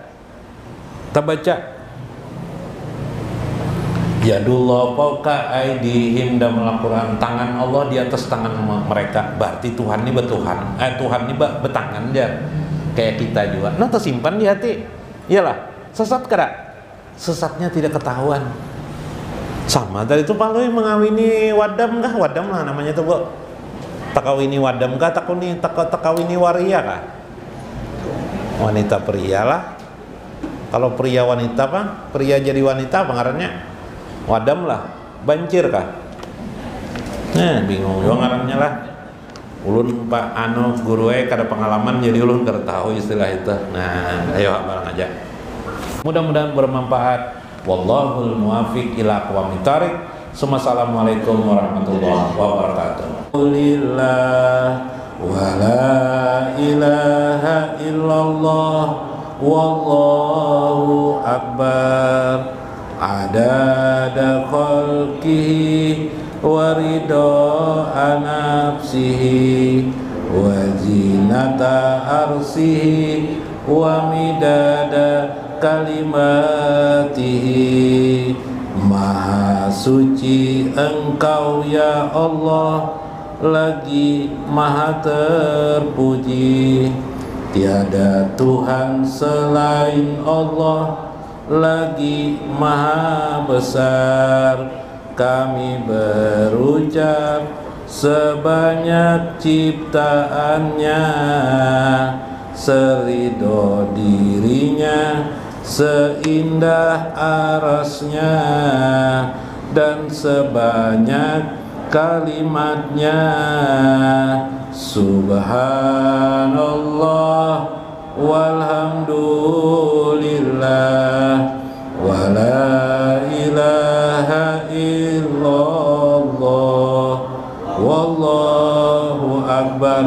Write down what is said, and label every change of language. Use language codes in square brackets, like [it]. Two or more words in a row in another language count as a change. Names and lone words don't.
[id] Kita baca [ar] يد الله فوق أيديهم [id] dalam Al-Quran, tangan Allah di atas tangan mereka. Berarti Tuhan ini bertuhan. Tuhan ini bertangan dia. Kayak kita juga. Nah, tersimpan di hati. Iyalah, sesat kada? Sesatnya tidak ketahuan. Sama tadi itu kalau mengawini wadam kah? Wadam lah namanya tuh, Bu. Takawini wadam kah? Takawini waria kah? Wanita pria lah. Kalau pria wanita apa? Pria jadi wanita apa ngarannya? Wadam lah. Bancir kah? Nah, bingung juga ngarannya lah. Ulun Pak guru kada pengalaman jadi ulun kada tahu istilah itu. Nah, ayo bareng aja. Mudah-mudahan bermanfaat. [ar] والله الموفق إلى أقوم الطريق. السلام عليكم ورحمة الله وبركاته. لله ولا إله إلا الله والله أكبر. عدد خلقه ورضا نفسه وزنة عرشه ومداد كلماته. [id] Maha suci Engkau ya Allah, lagi maha terpuji. Tiada Tuhan selain Allah, lagi maha besar. Kami berucap sebanyak ciptaannya, seridho dirinya, seindah arasnya, dan sebanyak kalimatnya. [ar] سبحان الله والحمد لله ولا إله إلا الله والله أكبر.